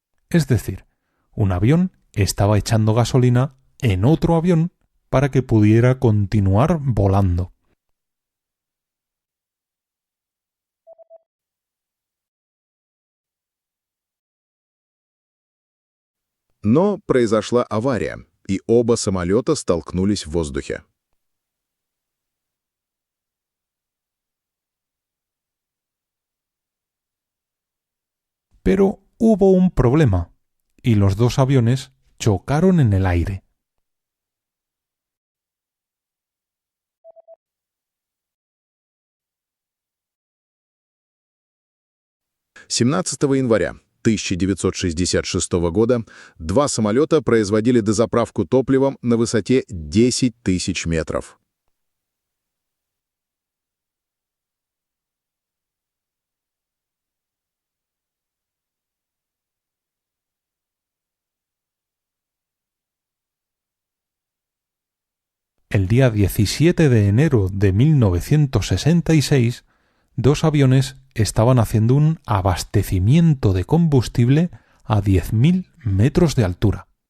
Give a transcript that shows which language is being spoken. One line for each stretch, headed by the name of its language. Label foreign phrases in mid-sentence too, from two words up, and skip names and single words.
Spanish: Es decir, un avión estaba echando gasolina en otro avión para que pudiera continuar volando.
Russian: Но произошла авария, и оба самолета столкнулись в воздухе.
Spanish: Pero hubo un problema, y los dos aviones chocaron en el aire.
Russian: «17 января 1966 года два самолета производили дозаправку топливом на высоте 10 тысяч метров.
Spanish: El día 17 de enero de 1966, dos aviones estaban haciendo un abastecimiento de combustible a 10.000 metros de altura.